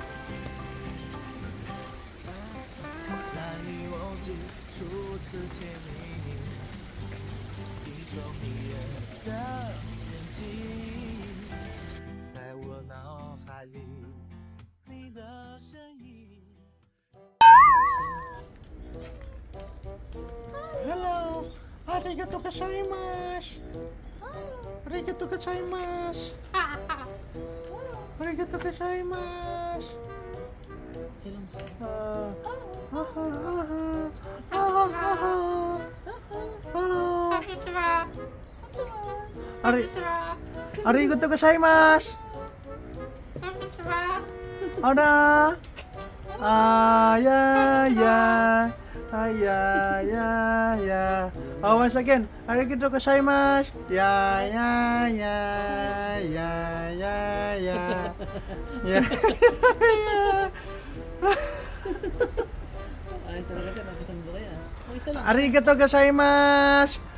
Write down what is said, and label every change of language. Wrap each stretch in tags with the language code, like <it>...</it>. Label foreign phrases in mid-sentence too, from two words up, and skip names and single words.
<zh>难以忘记初次见你，一双迷人的眼睛，在我脑海里，你的身影。</zh> <en>Hello!</en> <ja>ありがとうございます！ありがとうございます! ありがとうございます!</ja> <en>Hello!</en> <ja>ありがとうございます!</ja> <en>Ada! Yeah. Oh, once again.</en> <ja>ありがとうございます.</ja> <en>Yeah.</en> <tl>Ayos talaga siya, napasan ko kaya. Ayos lang.</tl> <ja>ありがとうございます.</ja>